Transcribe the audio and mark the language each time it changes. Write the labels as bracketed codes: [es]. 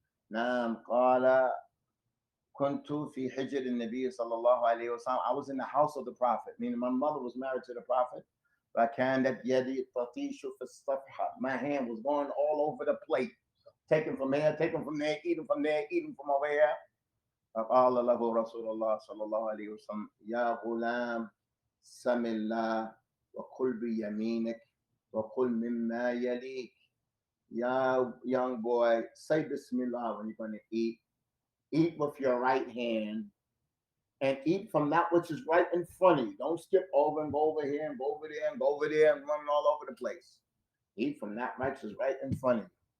[ar] نعم قال كنت في حجر النبي صلى الله عليه وسلم. [en] I was in the house of the Prophet, meaning my mother was married to the Prophet. [ar] فكانت يدي تطيش في الصفحة. [en] My hand was going all over the plate. Taken from here, taken from there, eating from there, eating from over here. [ar] فقال له رسول الله صلى الله عليه وسلم يا غلام سم الله وكل بيمينك وكل مما يليك. [en] Young boy, say Bismillah when you're going to eat. Eat with your right hand and eat from that which is right in front of you. Don't skip over and go over here and go over there and go over there and run all over the place. Eat from that which is right in front of you.